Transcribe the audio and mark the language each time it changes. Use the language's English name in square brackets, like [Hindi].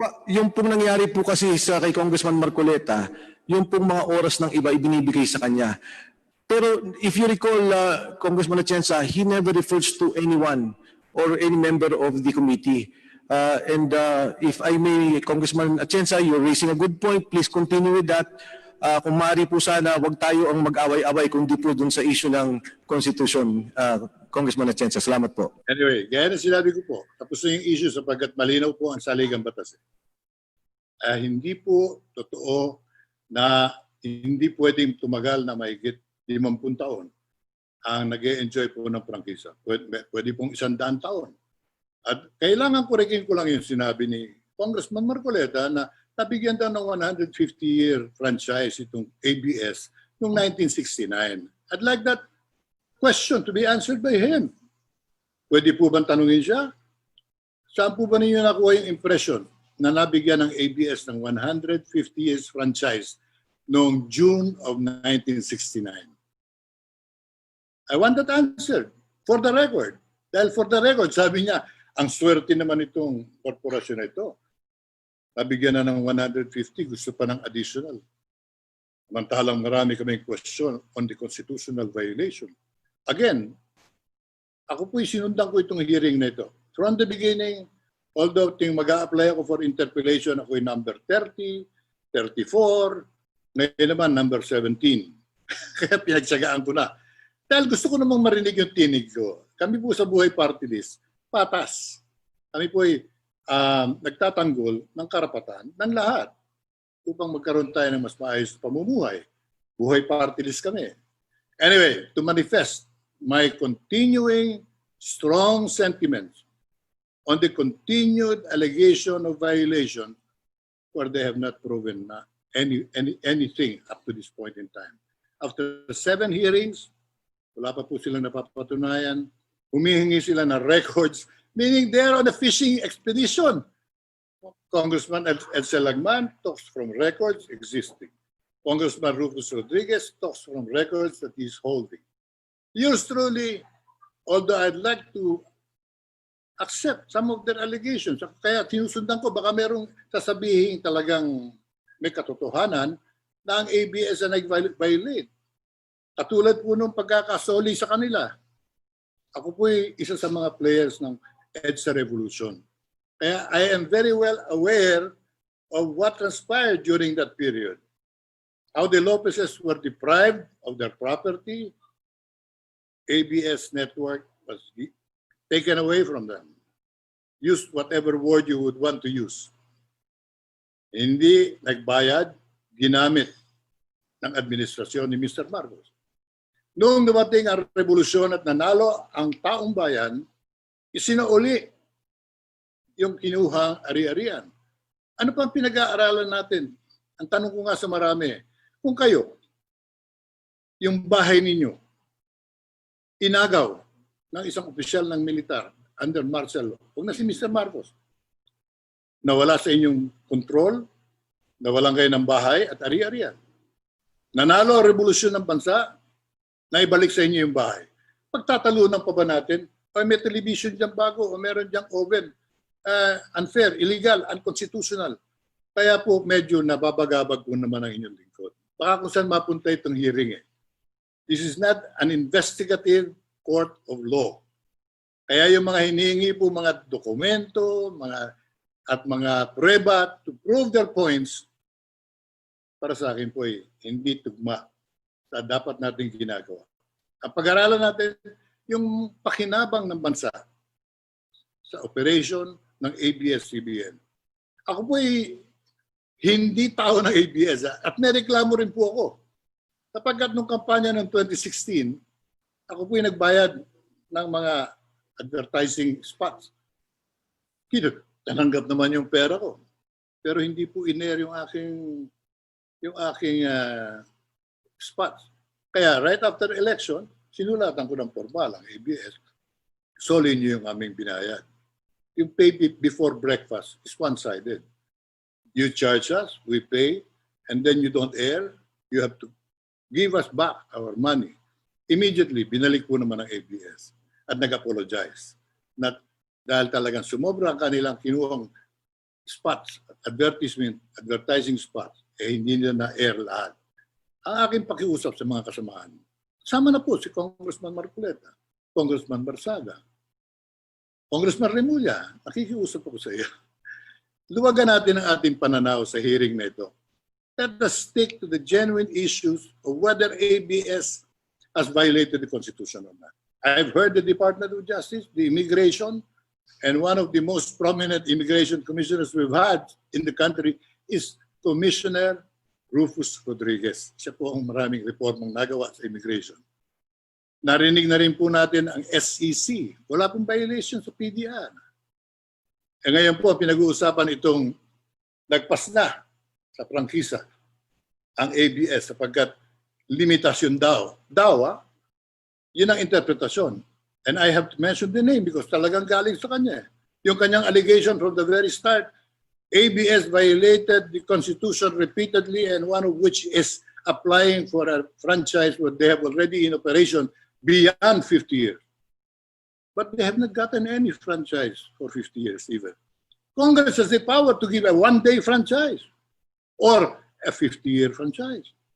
[Filipino] Yung pong nangyari po kasi kay Congressman Marcoleta, yung pong mga oras ng iba ibinibigay sa kanya. [English] Pero if you recall, Congressman Atienza, he never refers to anyone or any member of the committee. And if I may, Congressman Atienza, you're raising a good point. Please continue with that. [Filipino] Kung maaari po sana, wag tayo ang mag-away-away kundi po dun sa issue ng Constitution. Congressman Atienza, salamat po. Anyway, gaya na sinabi ko po, tapos na yung issue sapagkat malinaw po ang saligang batas. Hindi po totoo na hindi pwedeng tumagal na mahigit 50 taon ang nag-e-enjoy po ng prangkisa. Pwede pong 100 taon. At kailangan korekin ko lang yung sinabi ni Congressman Marcoleta na nabigyan daw ng 150-year franchise itong ABS noong 1969. [English] I'd like that question to be answered by him. [Filipino] Pwede po bang tanungin siya? Saan po ba ninyo nakuha yung impression na nabigyan ng ABS ng 150 years franchise noong June of 1969? [English] I want that answered for the record. [Filipino] Dahil [English] for the record, [Filipino] sabi niya, ang swerte naman itong korporasyon na ito. Nabigyan na ng 150, gusto pa ng additional. Samantalang marami kaming [English] question on the constitutional violation. [Filipino] Again, ako po'y sinundan ko itong hearing na ito. [English] From the beginning, although [Filipino] mag-a-apply ako for interpellation, ako'y number 30, 34, ngayon naman number 17. Kaya pinagsagaan ko na. Dahil gusto ko namang marinig yung tinig ko. Kami po sa Buhay Party List, patas. Kami po ay nagtatanggol ng karapatan ng lahat upang magkaroon tayo ng mas maayos na pamumuhay. Buhay Party List kami. [English] Anyway, to manifest my continuing strong sentiments on the continued allegation of violation where they have not proven anything up to this point in time. After 7 hearings, [Filipino] wala pa po silang napapatunayan. Humihingi sila ng records, [English] meaning they're on a fishing expedition. Congressman Edsel Lagman talks from records existing. Congressman Rufus Rodriguez talks from records that he's holding. Yours truly, although I'd like to accept some of their allegations, [Filipino] kaya sinusundan ko, baka merong sasabihin talagang may katotohanan na ang ABS na nag-violate. Katulad po nung pagkakasoli sa kanila. Ako po isa sa mga players ng EDSA Revolution. [English] Kaya I am very well aware of what transpired during that period. How the Lopezes were deprived of their property. ABS network was taken away from them. Use whatever word you would want to use. [Filipino] Hindi nagbayad, ginamit ng administrasyon ni Mr. Marcos. Noong dumating ang revolusyon at nanalo ang taong bayan, isinauli yung kinuhang ari-arian. Ano pang pinag-aaralan natin? Ang tanong ko nga sa marami, kung kayo, yung bahay ninyo, inagaw ng isang opisyal ng militar under martial law, huwag na si Mr. Marcos, nawala sa inyong control, nawalan kayo ng bahay at ari-arian. Nanalo ang revolusyon ng bansa, naibalik sa inyo yung bahay. Pagtatalunan pa ba natin? O may television dyan bago, o meron dyan oven. [English] Unfair, illegal, unconstitutional. [Filipino] Kaya po medyo nababagabag po naman ang inyong lingkod. Baka kung saan mapunta itong hearing eh. [English] This is not an investigative court of law. [Filipino] Kaya yung mga hinihingi po mga dokumento, at mga prueba [English] to prove their points, [Filipino] para sa akin po hindi tugma sa dapat nating ginagawa. Ang pag-aralan natin yung pakinabang ng bansa sa operation ng ABS-CBN. Ako po hindi tao ng ABS at may reklamo rin po ako. Sapagkat nung kampanya ng 2016, ako po nagbayad ng mga advertising spots. Tananggap naman yung pera ko. Pero hindi po in-air yung aking spots. Kaya [English] right after election, [Filipino] sinulatan ko ng formal ang ABS. Soli niyo yung aming binayad. Yung [English] pay before breakfast is one-sided. You charge us, we pay, and then you don't air, you have to give us back our money. [Filipino] Immediately, binalik po naman ng ABS at nag-apologize. Dahil talagang sumobra ang kanilang kinuhang spots, advertising spots, hindi nila na-air lahat. Ang aking pakiusap sa mga kasamaan, sama na po si Congressman Marcoleta, Congressman Barsaga, Congressman Remulla, nakikiusap ako sa iyo. Luwagan natin ang ating pananaw sa hearing na ito. [English] Let us stick to the genuine issues of whether ABS has violated the Constitution or not. I've heard the Department of Justice, the Immigration, and one of the most prominent immigration commissioners we've had in the country is Commissioner Rufus Rodriguez. [Filipino] Siya po ang maraming reformang nagawa sa immigration. Narinig na rin po natin ang SEC. Wala pong violation sa PDR. E ngayon po, pinag-uusapan itong nagpas na sa prangkisa ang ABS sapagkat limitasyon daw. Yun ang interpretasyon. [English] And I have to mention the name because [Filipino] talagang galing sa kanya. Yung kanyang [English] allegation from the very start, ABS violated the Constitution repeatedly and one of which is applying for a franchise where they have already in operation beyond 50 years. But they have not gotten any franchise for 50 years even. Congress has the power to give a one-day franchise or a 50-year franchise.